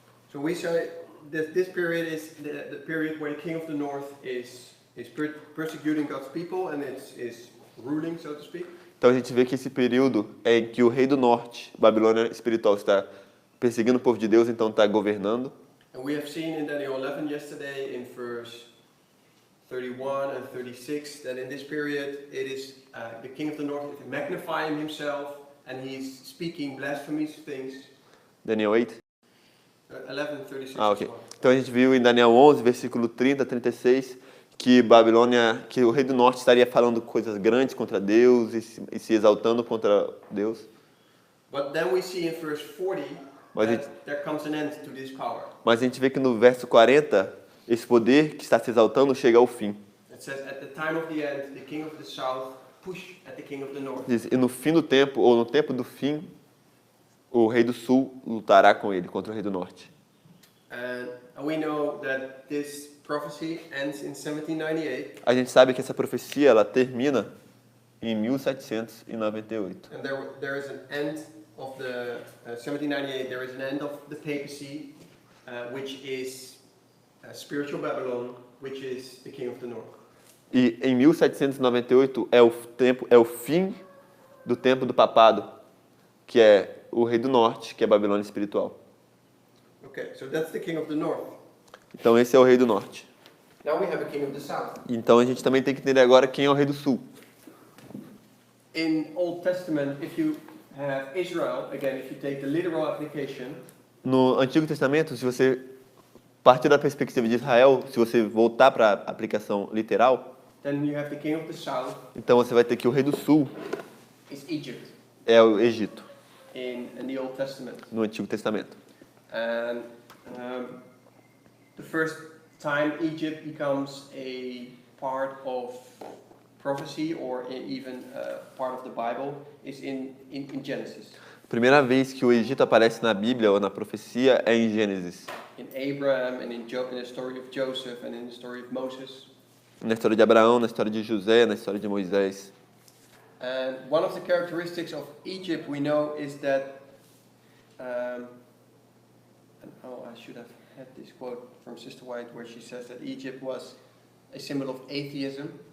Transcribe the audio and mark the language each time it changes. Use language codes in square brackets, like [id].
[en] So we say that this period is the period where the king of the north is persecuting God's people and is ruling, so to speak. [pt] Então a gente vê que esse período é em que o rei do norte, Babilônia espiritual, está perseguindo o povo de Deus, então está governando. [en] And we have seen in Daniel 11 yesterday in verse 31 and 36 that in this period it is the king of the north is magnifying himself and he's speaking blasphemous things. Daniel 8. 11, 36. Ok. [pt] Então a gente viu em Daniel 11, versículo 30 a 36, que que o rei do norte estaria falando coisas grandes contra Deus e se exaltando contra Deus. [en] But then we see in verse 40 that there comes an end to this power. [pt] Mas a gente vê que no verso 40, esse poder que está se exaltando chega ao fim. [en] It says at the time of the end, the king of the south push at the king of the north. [pt] E no fim do tempo, ou no tempo do fim, o rei do sul lutará com ele, contra o rei do norte. [en] And we know that this prophecy ends in 1798. [pt] A gente sabe que essa profecia ela termina em 1798. [en] And there is an end of the 1798. There is an end of the papacy, which is spiritual Babylon, which is the king of the north. [pt] E em 1798 é o fim do tempo do papado, que é o rei do norte, que é a Babilônia espiritual. [en] Okay, so that's the king of the north. [pt] Então esse é o rei do norte. [en] Now we have a king of the south. [pt] Então a gente também tem que entender agora quem é o rei do sul. [en] In Old Testament, if you have Israel, again, if you take the literal application, [pt] No Antigo Testamento, se você partir da perspectiva de Israel, se você voltar para a aplicação literal, [en] then you have the king of the south [pt] então você vai ter que o rei do sul [en] is Egypt [pt] é o Egito, [en] in the Old Testament. [pt] no Antigo Testamento. [en] And the first time Egypt becomes a part of prophecy or even part of the Bible is in Genesis. [pt] A primeira vez que o Egito aparece na Bíblia ou na profecia é em Gênesis. [en] In Abraham and in the story of Joseph and in the story of Moses. [pt] Na história de Abraão, na história de José, na história de Moisés. [en] And one of the characteristics of Egypt we know is that I should have had this quote from Sister White where she says that Egypt was a symbol of atheism.